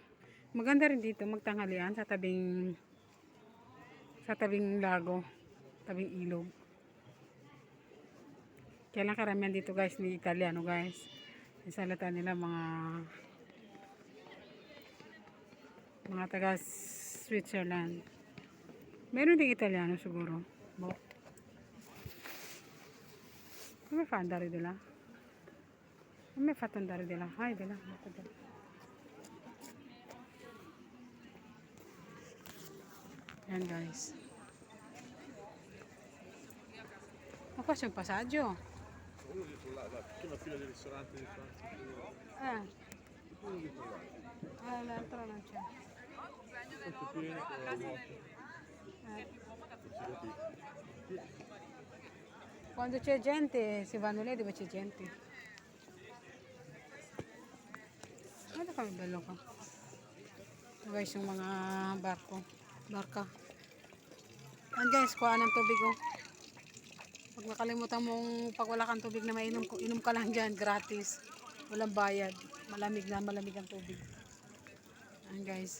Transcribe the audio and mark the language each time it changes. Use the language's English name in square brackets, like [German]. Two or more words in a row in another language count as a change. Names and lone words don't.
[Filipino] Maganda rin dito magtanghalian sa tabing lago, tabing ilog. Kaya lang karamihan dito guys ni Italiano guys. Yung salita nila mga taga Switzerland. Meron ding Italiano siguro. [Italian] Come fa andare di là? Come hai fatto andare di là? Vai di là. Yan guys. Ma qua c'è un passaggio? Uno dietro la prima fila del ristorante di Francia. Uno dietro l'altro. L'altro non c'è. Tutto pieno con la moto. Quando c'è gente si vanno lì dove c'è gente. [Filipino] Guarda kami belo ka. Ito guys, yung mga barka. Yan guys, kuha ng tubig oh. Pag nakalimutan mong pag wala kang tubig na mainom, inom ka lang dyan, gratis. Walang bayad. Malamig ang tubig. Yan guys.